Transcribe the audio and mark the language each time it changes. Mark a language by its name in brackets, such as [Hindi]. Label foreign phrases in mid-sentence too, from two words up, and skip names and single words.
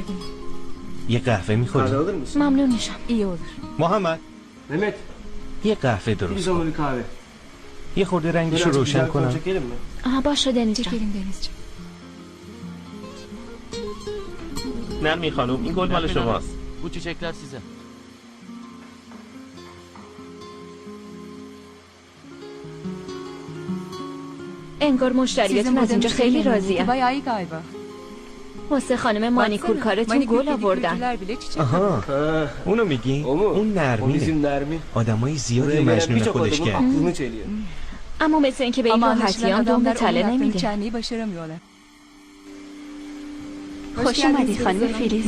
[Persian] یه قهوه میخوری؟ ممنون میشم. محمد یه قهوه درست کن. یه خورده رنگشو روشن کنم. باشه دنیز جان. نرمی خانم، این گل مال شماست. [Turkish] Bu çiçekler size. [Persian] انگار مشتریاتون از اینجا خیلی راضیه. [Turkish] Bayağı iyi galiba. [Persian] واسه خانم مانیکور کارتون گل آوردن. آها، اونو میگی؟ اون نرمینه. آدمای زیادی مجنون خودش کرد. اما مثل اینکه به این راحتی هم دنبه تله نمیده. [Turkish] Çenliği başaramıyorlar. [Persian] خوش اومدی خانم فیلیز.